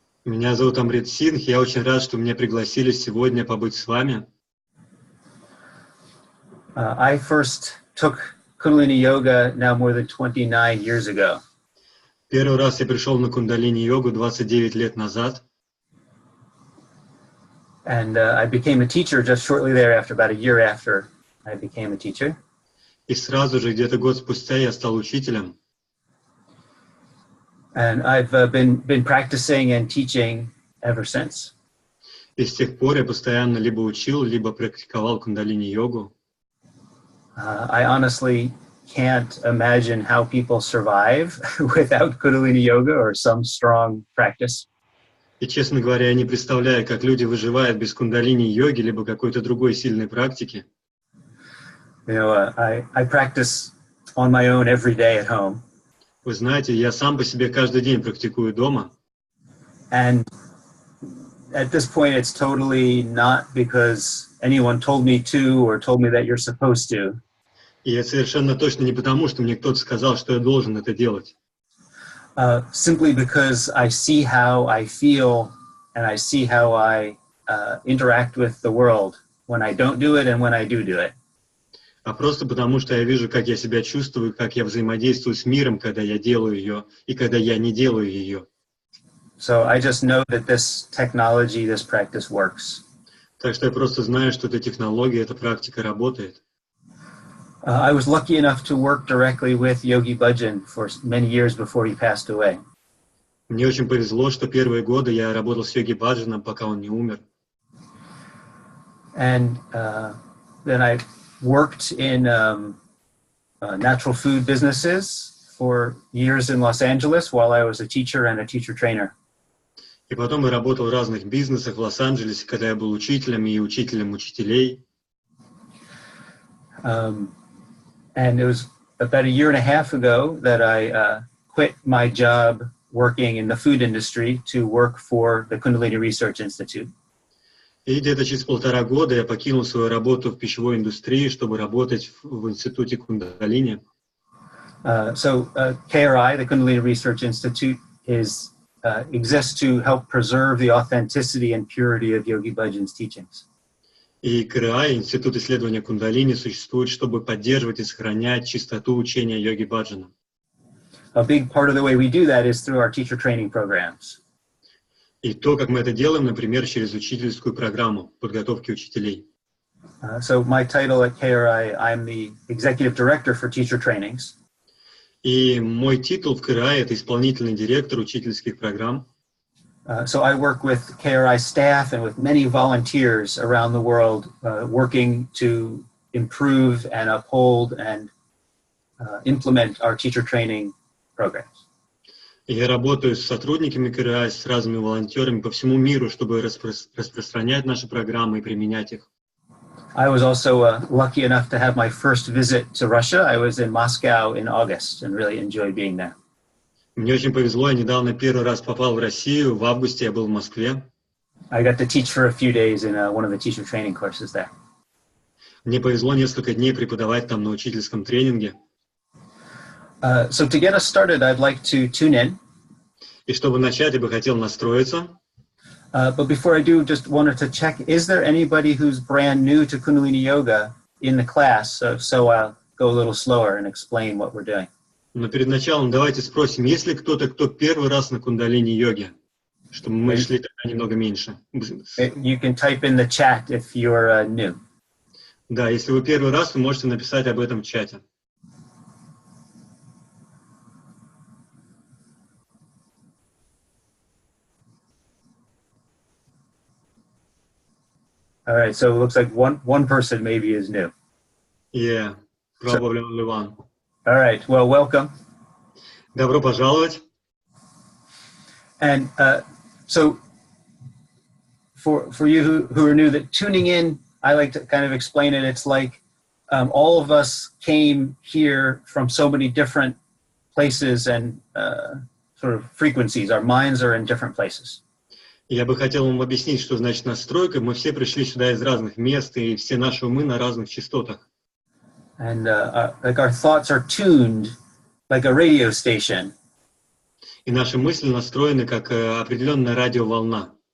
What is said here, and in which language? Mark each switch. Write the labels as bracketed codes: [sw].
[ru] Меня зовут Амрит Сингх, я очень рад, что меня пригласили сегодня побыть с вами. [en] I first took Kundalini Yoga now more than 29 years ago. [ru] Первый раз я пришел на кундалини-йогу 29 лет назад. [en] And I became a teacher just shortly thereafter, about a year after I became a teacher. [ru] И сразу же, где-то год спустя, я стал учителем. [en] And I've been practicing and teaching ever since. [ru] И с тех пор я постоянно либо учил, либо практиковал кундалини-йогу. [en] I honestly can't imagine how people survive without Kundalini Yoga or some strong practice. [ru] И, честно говоря, я не представляю, как люди выживают без кундалини-йоги, либо какой-то другой сильной практики. [en] You know, I practice on my own every day at home. [ru] Вы знаете, я сам по себе каждый день практикую дома. [en] And at this point, it's totally not because anyone told me to or told me that you're supposed to. [ru] И это совершенно точно не потому, что мне кто-то сказал, что я должен это делать. [en] Simply because I see how I feel and I see how I interact with the world when I don't do it and when I do it. [ru] А просто потому, что я вижу, как я себя чувствую, как я взаимодействую с миром, когда я делаю ее, и когда я не делаю ее. [en] So I just know that this technology, this practice works. [ru] Так что я просто знаю, что эта технология, эта практика работает. [en] I was lucky enough to work directly with Yogi Bhajan for many years before he passed away. [ru] Мне очень повезло, что первые годы я работал с Йоги Баджаном, пока он не умер. [en] And then I worked in natural food businesses for years in Los Angeles while I was a teacher and a teacher trainer. [ru] И потом я работал в разных бизнесах в Лос-Анджелесе, когда я был учителем и учителем учителей. [en] And it was about a year and a half ago that I quit my job working in the food industry to work for the Kundalini Research Institute. [ru] И где-то через 1,5 года я покинул свою работу в пищевой индустрии, чтобы работать в институте Кундалини. [en] So KRI, the Kundalini Research Institute, exists to help preserve the authenticity and purity of Yogi Bhajan's teachings. [ru] И КРА, Институт исследования Кундалини, существует, чтобы поддерживать и сохранять чистоту учения Йоги Баджана. [en] A big part of the way we do that is through our teacher training programs. [ru] И то, как мы это делаем, например, через учительскую программу подготовки учителей. [en] So my title at KRI, I'm the executive director for teacher trainings. [ru] И мой титул в КРА – это исполнительный директор учительских программ. [en] So I work with KRI staff and with many volunteers around the world working to improve and uphold and implement our teacher training programs. [ru] Я работаю с сотрудниками КРА, с разными волонтерами по всему миру, чтобы распространять наши программы и применять их. [en] I was also lucky enough to have my first visit to Russia. I was in Moscow in August and really enjoyed being there. [ru] Мне очень повезло, я недавно первый раз попал в Россию, в августе я был в Москве. [en] I got to teach for a few days in one of the teacher training courses there. [ru] Мне повезло несколько дней преподавать там на учительском тренинге. [en] So to get us started, I'd like to tune in. [ru] И чтобы начать, я бы хотел настроиться. [en] But before I do, just wanted to check, is there anybody who's brand new to Kundalini Yoga in the class? So I'll go a little slower and explain what we're doing. [ru] Но перед началом давайте спросим, есть ли кто-то, кто первый раз на кундалини-йоге, чтобы мы шли тогда немного меньше. [en] You can type in the chat if you're new. [ru] Да, если вы первый раз, вы можете написать об этом в чате. [en] All right, so it looks like one person maybe is new. Yeah, probably only one. All right, well, welcome. [ru] Добро пожаловать. [en] And so for you who are new, that tuning in, I like to kind of explain it. It's like all of us came here from so many different places and sort of frequencies. Our minds are in different places. [ru] Я бы хотел вам объяснить, что значит настройка. Мы все пришли сюда из разных мест, и все наши умы на разных частотах. [en] And like our thoughts are tuned like a radio station. [ru] И наши мысли настроены как определенная радиоволна.